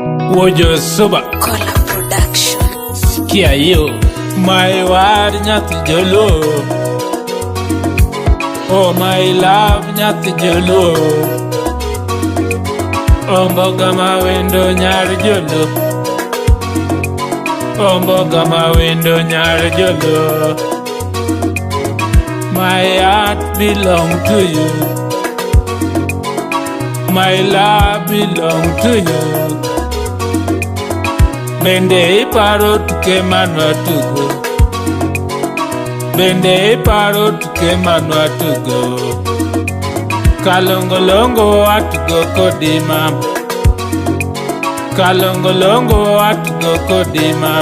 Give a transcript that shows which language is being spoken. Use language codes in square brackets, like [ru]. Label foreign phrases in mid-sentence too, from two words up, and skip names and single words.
[luo] Wojo Suba Kola Production. Sikia yo [en] my word [luo] nyathi jolo. [en] Oh my love [luo] nyathi jolo. Omboga mawendo nyar jolo. Omboga mawendo nyar jolo. [en] My heart belong to you. My love belong to you. [luo] Bende iparo tuke manwa tugo. Bende iparo tuke manwa tugo. Kalongolongo atugo kodima. Kalongolongo atugo kodima.